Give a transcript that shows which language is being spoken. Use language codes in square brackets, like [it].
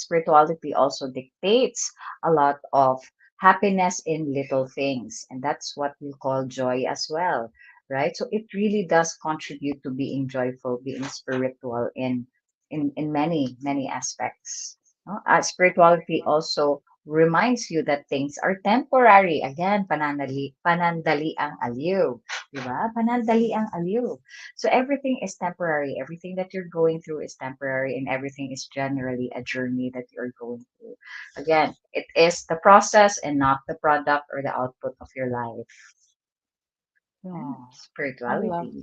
[en] Spirituality also dictates a lot of happiness in little things. And that's what we call joy as well, right? So it really does contribute to being joyful, being spiritual in many, many aspects. No? Spirituality also reminds you that things are temporary. [tl] Again, panandali ang aliw. Diba? Panandali ang aliw. [en] So everything is temporary. Everything that you're going through is temporary, and everything is generally a journey that you're going through. Again, it is the process and not the product or the output of your life. Yeah, Oh, I love spirituality.